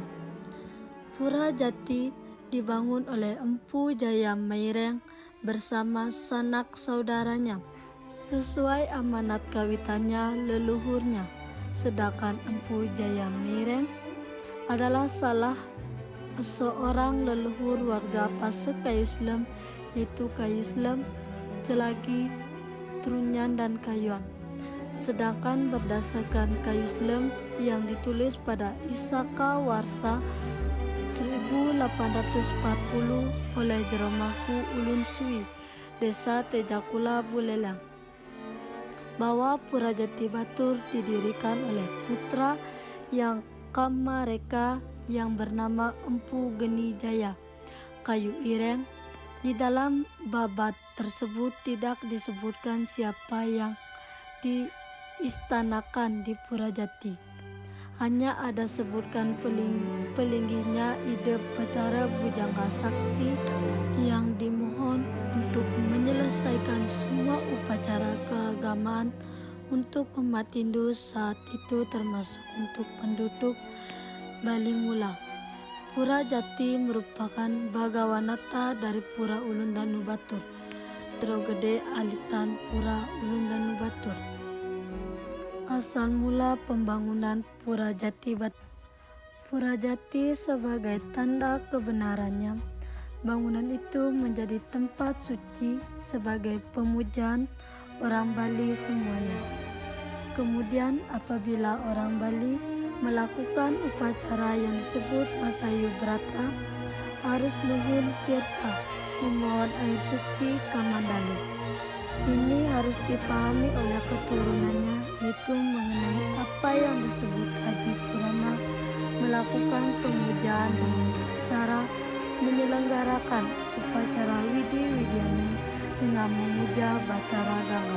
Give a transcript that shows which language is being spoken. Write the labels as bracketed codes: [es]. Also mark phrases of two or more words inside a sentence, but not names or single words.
[id] Pura Jati dibangun oleh Empu Jaya Maireng bersama sanak saudaranya sesuai amanat kawitannya leluhurnya, sedangkan Empu Jaya Maireng adalah salah seorang leluhur warga Pasek Kayu Slem, yaitu Kayu Slem, Celagi, Trunyan, dan Kayuan. Sedangkan berdasarkan Kayu Slem yang ditulis pada Isaka Warsa 1840 oleh Jeromaku Ulun Sui, Desa Tejakula Buleleng, bahwa Pura Jati Batur didirikan oleh putra yang Kamareka yang bernama Empu Geni Jaya Kayu Ireng. Di dalam babat tersebut tidak disebutkan siapa yang diistanakan di Pura Jati. Hanya ada sebutkan pelinggihnya ide Batara Bujangga Sakti yang dimohon untuk menyelesaikan semua upacara keagamaan untuk umat Hindu saat itu, termasuk untuk penduduk Bali Mula. Pura Jati merupakan Bagawanata dari Pura Ulun Danu Batur, Drogede Alitan Pura Ulun Danu Batur. Asal mula pembangunan Pura Jati Batur. Pura Jati sebagai tanda kebenarannya, bangunan itu menjadi tempat suci sebagai pemujaan orang Bali semuanya. Kemudian apabila orang Bali melakukan upacara yang disebut Masayu Brata, harus nuhun tirta memohon air suci Kamandalu. Ini harus dipahami oleh keturunannya, yaitu mengenai apa yang disebut Haji Purana, melakukan pemujaan dengan cara menyelenggarakan upacara Widi Widiani dengan memuja Batara Gangga.